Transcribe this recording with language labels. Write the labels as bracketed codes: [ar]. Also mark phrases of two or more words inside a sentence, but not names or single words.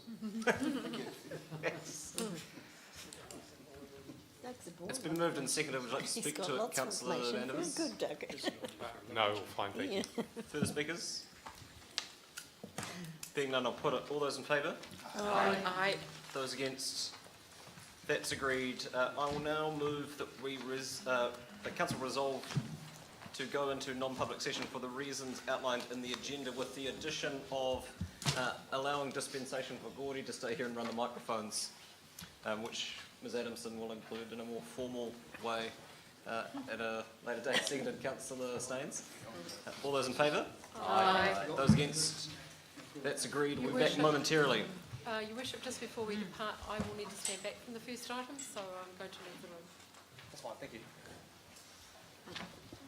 [en] Thank you. It's been moved and seconded. Would you like to speak to it, Councillor Vandervis? Good, Doug. No, fine, thank you. Further speakers? Being none, I'll put it. All those in favour? Aye. Those against? That's agreed. I will now move that that council resolve to go into non-public session for the reasons outlined in the agenda, with the addition of allowing dispensation for Gordy to stay here and run the microphones, which Ms Adamson will include in a more formal way at a later date. Seconded, Councillor Staines. All those in favour? Aye. Those against? That's agreed. We'll be back momentarily. Your Worship, just before we depart, I will need to stand back from the first item, so I'm going to leave the room. That's fine, thank you.